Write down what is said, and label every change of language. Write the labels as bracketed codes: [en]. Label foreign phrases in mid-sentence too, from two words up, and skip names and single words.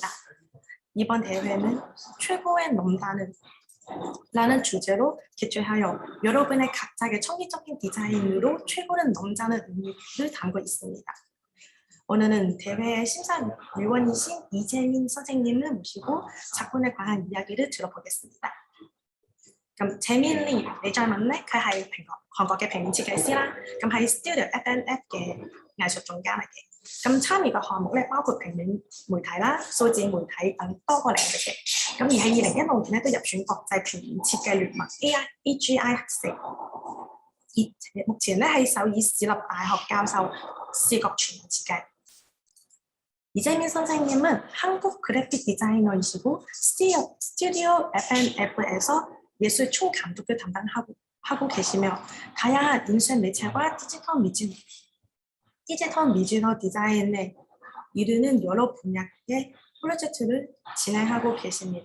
[ko] 이번 대회는 최고의 넘다는 라는 주제로 개최하여 여러분의 각자의 창의적인 디자인으로 최고는 넘자는 의미를 담고 있습니다. 오늘은 대회의 심사위원이신 이재민 선생님을 모시고 작품에 관한 이야기를 들어보겠습니다. [yue] 咁 Chaemin Lee 你再問咧，佢係韓國嘅平面設計師啦，咁喺 Studio FNF 嘅藝術總監嚟嘅。咁參與嘅項目咧包括平面媒體啦、數字媒體等多個領域嘅。咁而喺2016年咧都入選國際平面設計聯盟 AGI4，而目前咧喺首爾市立大學教授視覺全面設計。 [ko] 이재민 선생님은 한국 그래픽 디자이너이시고 스튜디오 FNF에서 예술 총감독을 담당하고 계시며 다양한 인쇄 매체와 디지털 미디어 디자인에 이르는 여러 분야의 프로젝트를 진행하고 계십니다.